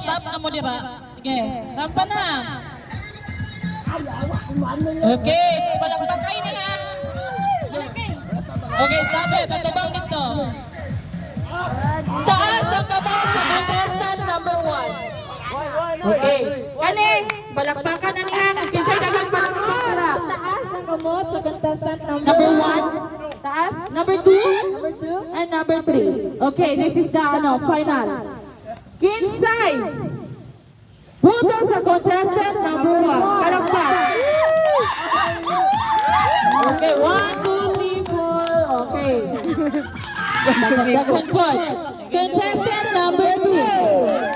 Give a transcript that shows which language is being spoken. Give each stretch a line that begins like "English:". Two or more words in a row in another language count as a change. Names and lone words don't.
Cebuano: Stop na mo, di ba? Sige, rampa na. Okay, palakpakay niya.
English: Okay, stop it.
Filipino: Ang tabang nito.
Cebuano: Taas ang kamay sa
English: contestant number 1.
Cebuano: Okay. Kani, palakpakan na niya. Kinsay dagang palakpakan. Taas ang kamot sa contestant Number 1. Taas. Number 2.
English: And number 3. Okay, this is the final.
Cebuano: Kinsay. Puto sa
English: contestant number 1.
Cebuano: Palakpak. Okay, 1, 2, 3, 4. Okay. Daghan po.
English: Contestant number 2.